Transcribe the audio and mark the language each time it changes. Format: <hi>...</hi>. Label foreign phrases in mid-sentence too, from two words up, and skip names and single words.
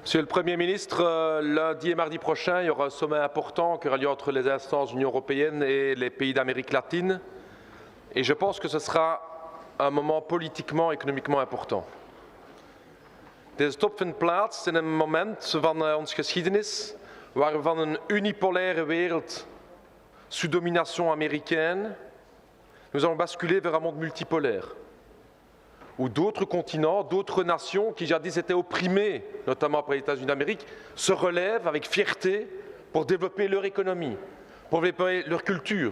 <fr>Monsieur le Premier ministre, lundi et mardi prochain, il y aura un sommet important qui aura lieu entre les instances de l'Union européenne et les pays d'Amérique latine. Et je pense que ce sera un moment politiquement, économiquement important.</fr> <nl>Deze top vindt plaats in een moment van onze geschiedenis waar we van een unipolaire wereld</nl> <fr>sous domination américaine, nous allons basculer vers un monde multipolaire, où d'autres continents, d'autres nations qui jadis étaient opprimées, notamment après les États-Unis d'Amérique, se relèvent avec fierté pour développer leur économie, pour développer leur culture.</fr>